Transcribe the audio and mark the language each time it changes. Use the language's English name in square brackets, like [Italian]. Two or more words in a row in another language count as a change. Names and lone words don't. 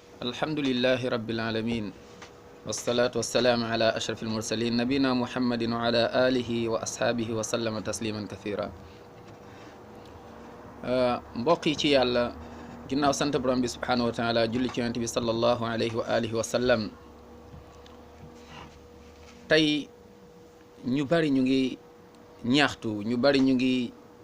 [Arabic] الحمد لله رب العالمين والصلاة والسلام على أشرف المرسلين نبينا محمد وعلى آله وأصحابه وسلم تسليما كثيرا [Wolof] mbokk yi ci yàlla ginnaaw sant borom bi [Arabic] سبحانه وتعالى [Wolof] julli ci yonent bi [Arabic] صلى الله عليه وعلى آله وسلم [Wolof] tey ñu bari ñu ngi ñaxtu ñu bari ñu ngi